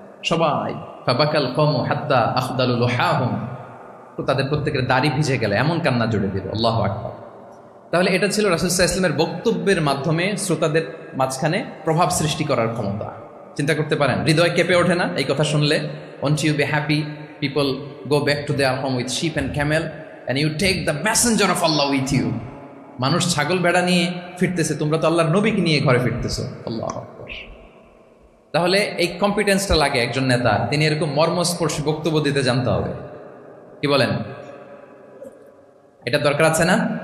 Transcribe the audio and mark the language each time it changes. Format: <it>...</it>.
<bn>সবাই</bn> <ar>ফাবাকাল কওমু হাত্তা আখদালু লুহাহুম,</ar> <bn>তো তাদের প্রত্যেকের দাড়ি ভিজে গেল, এমন কান্না জুড়ে দিল। আল্লাহু আকবার। তাহলে এটা ছিল রাসূল সাল্লাল্লাহু আলাইহি ওয়াসাল্লামের বক্তব্যের মাধ্যমে শ্রোতাদের মাঝখানে প্রভাব সৃষ্টি করার ক্ষমতা। চিন্তা করতে পারেন, হৃদয় কেঁপে ওঠে না এই কথা শুনলে?</bn> <en>Won't you be happy people go back to their home with sheep and camel and you take the messenger of Allah with you?</en> <bn>মানুষ ছাগল ভেড়া নিয়ে ফিরতেছে, তোমরা তো আল্লাহর নবীকে নিয়ে ঘরে ফিরতেছো। আল্লাহু আকবার। তাহলে এই কম্পিটেন্সটা লাগে একজন নেতা, তিনি এরকম মর্মস্পর্শী বক্তব্য দিতে জানতে হবে। কি বলেন? এটা দরকার আছে না?</bn>